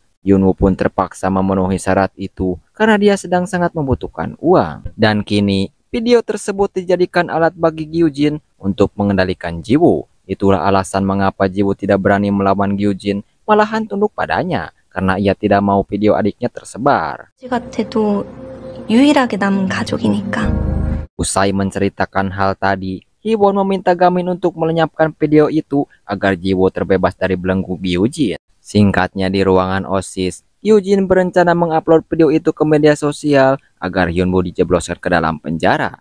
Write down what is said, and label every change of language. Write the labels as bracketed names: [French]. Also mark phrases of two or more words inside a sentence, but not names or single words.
[Indonesian] Hyunwoo pun terpaksa memenuhi syarat itu karena dia sedang sangat membutuhkan uang. Dan kini, video tersebut dijadikan alat bagi Gyujin untuk mengendalikan Jiwoo. Itulah alasan mengapa Jiwoo tidak berani melawan Gyujin, malahan tunduk padanya karena ia tidak mau video adiknya tersebar. [Korean] 같아도 유일하게 남은 가족이니까. [Indonesian] Usai menceritakan hal tadi, Hiwon meminta Gamin untuk melenyapkan video itu agar Jiwoo terbebas dari belenggu Gyujin. Singkatnya di ruangan OSIS, Gyujin berencana mengupload video itu ke media sosial agar Hyunwoo dijebloskan ke dalam penjara.